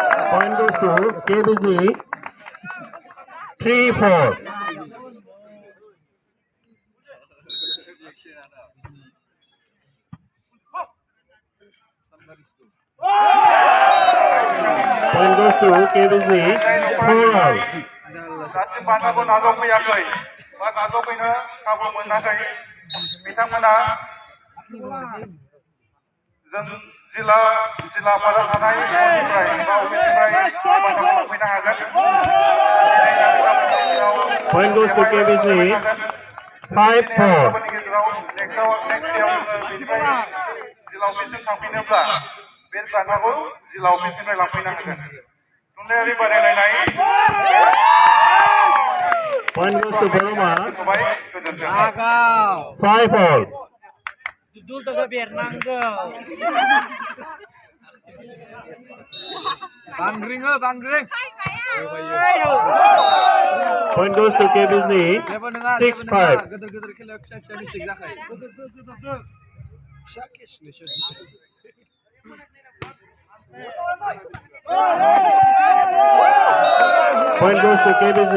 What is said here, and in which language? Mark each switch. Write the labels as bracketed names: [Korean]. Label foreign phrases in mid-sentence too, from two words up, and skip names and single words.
[English] Point goes to KBG. 3-4. Point goes to KBG. 4-all. [Bodo] जाथिफोराबो नाजावफैयाखै बा नाजावफैनो खाबु मोनाखै बिथांमोना जों जिल्लाफोराव थानाय न'निफ्राय बा अफिसनिफ्राय बान्थाखौ लांफैनो हागोन। [English] Point goes to KBG. 5-4. [Bodo] जिल्ला अफिससिम थांफिनोब्ला बे बान्थाखौ जिल्ला अफिसनिफ्राय लांफैनो हागोन। थुनलाइयारि बादायलायनाय [English] Point goes to Boroma. [Bodo] होबाय गोजोन्थों। [English] 5-all. Dudul taga Bernangga. Bangring. Point goes to KBG. 6-5. Point goes to KBG.